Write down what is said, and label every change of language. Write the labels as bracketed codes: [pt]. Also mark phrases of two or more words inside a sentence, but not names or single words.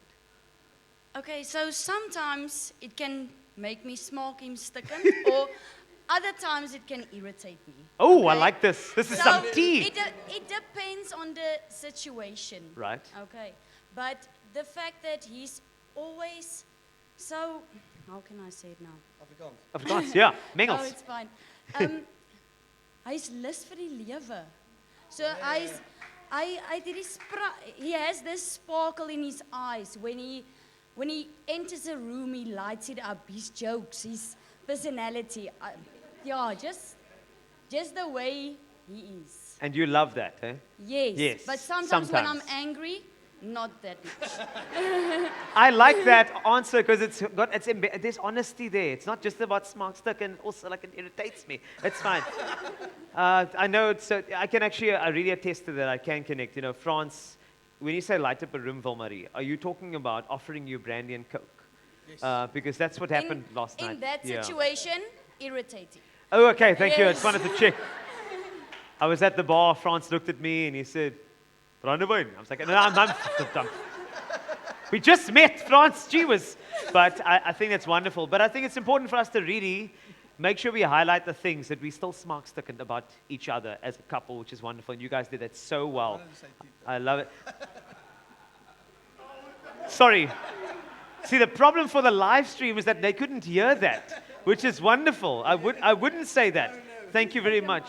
[en] Okay, so sometimes it can make me [af] smaak him stikken, [en] or other times it can irritate me. Oh, okay? I like this. This is So some tea. It depends on the situation. Right. Okay, but the fact that he's always so, how can I say it now? Afrikaans, yeah. Mengels. Oh, it's fine. [af] Hy's lus vir die lewe. [en] So he has this sparkle in his eyes when he enters a room, he lights it up, his jokes, his personality. Yeah, just the way he is. And you love that, eh? Yes. Yes. But sometimes when I'm angry, not that much. I like that answer because there's honesty there. It's not just about [af] smaak stuk, [en] and also like it irritates me. It's fine. I know I can actually, I really attest to that. I can connect. You know, Frans, when you say light up a room, Wilmarie, are you talking about offering you brandy and Coke? Yes. Because that's what happened last night. In that situation, irritating. Oh, okay. Thank you. I Yes. just wanted to check. I was at the bar. Frans looked at me and he said, Brandewijn. I was like, no, I'm we just met, Frans, gee whiz. But I think that's wonderful. But I think it's important for us to really make sure we highlight the things that we still [af] smaak stikkend [en] about each other as a couple, which is wonderful. And you guys did that so well. I love it. Sorry. See, the problem for the live stream is that they couldn't hear that, which is wonderful. I wouldn't say that. Thank you very much.